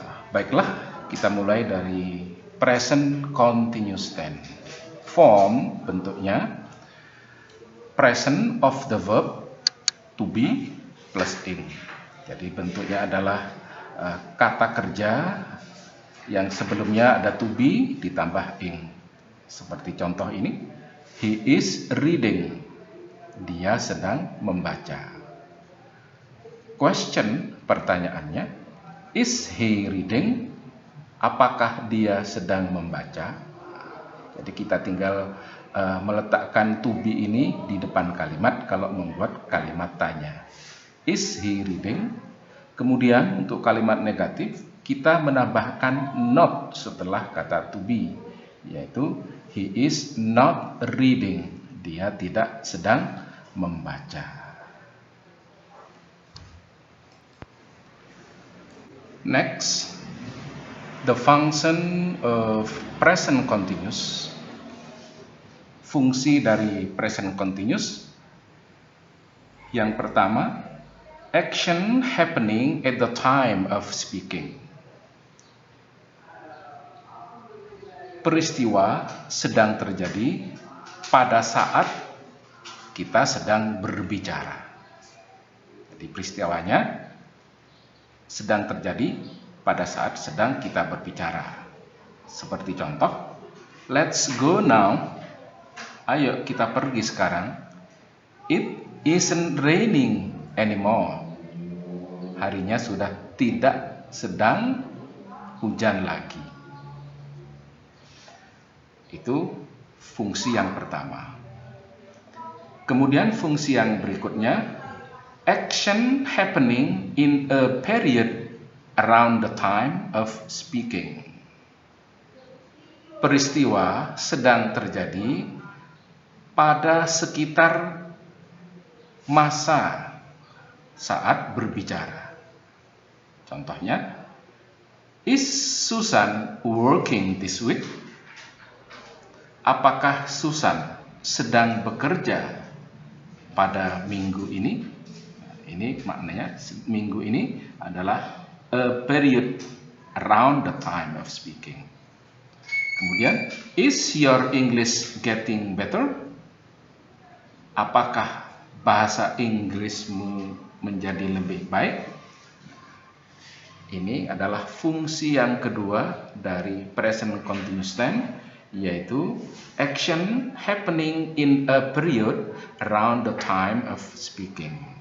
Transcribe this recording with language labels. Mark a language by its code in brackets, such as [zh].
[id] Baiklah, kita mulai dari present continuous tense. [en] Form [id] bentuknya [en] present of the verb to be plus ing. [id] Jadi bentuknya adalah kata kerja yang sebelumnya ada to be ditambah ing. Seperti contoh ini, [en] he is reading. [id] Dia sedang membaca. [en] Question, [id] pertanyaannya, [en] is he reading? [id] Apakah dia sedang membaca? Jadi kita tinggal meletakkan to be ini di depan kalimat kalau membuat kalimat tanya. [en] Is he reading? [id] Kemudian untuk kalimat negatif, kita menambahkan not setelah kata to be, yaitu [en] he is not reading. [id] Dia tidak sedang membaca. [en] Next, the function of present continuous. [id] Fungsi dari [en] present continuous. [id] Yang pertama, [en] action happening at the time of speaking. [id] Peristiwa sedang terjadi pada saat kita sedang berbicara. Jadi peristiwanya sedang terjadi pada saat sedang kita berbicara. Seperti contoh, [en] let's go now. [id] Ayo kita pergi sekarang. [en] It isn't raining anymore. [id] Harinya sudah tidak sedang hujan lagi. Itu fungsi yang pertama. Kemudian fungsi yang berikutnya, [en] action happening in a period around the time of speaking. [id] Peristiwa sedang terjadi pada sekitar masa saat berbicara. Contohnya, [en] is Susan working this week? [id] Apakah Susan sedang bekerja pada minggu ini? Ini maknanya minggu ini adalah [en] a period around the time of speaking. [id] Kemudian, [en] is your English getting better? [id] Apakah bahasa Inggrismu menjadi lebih baik? Ini adalah fungsi yang kedua dari present continuous tense, yaitu [en] action happening in a period around the time of speaking.